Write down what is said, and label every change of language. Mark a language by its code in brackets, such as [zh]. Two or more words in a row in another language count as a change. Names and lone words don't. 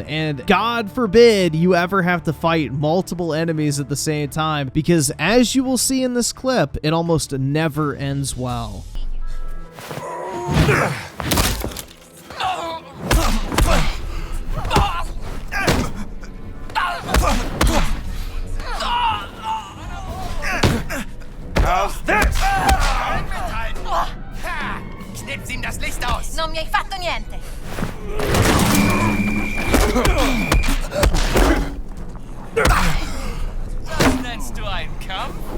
[en] And God forbid you ever have to fight multiple enemies at the same time, because as you will see in this clip, it almost never ends well. How's this? [de] Schnippt ihm das Licht aus! [it] Non mi hai fatto niente! [de] Das nennst du einen Kampf?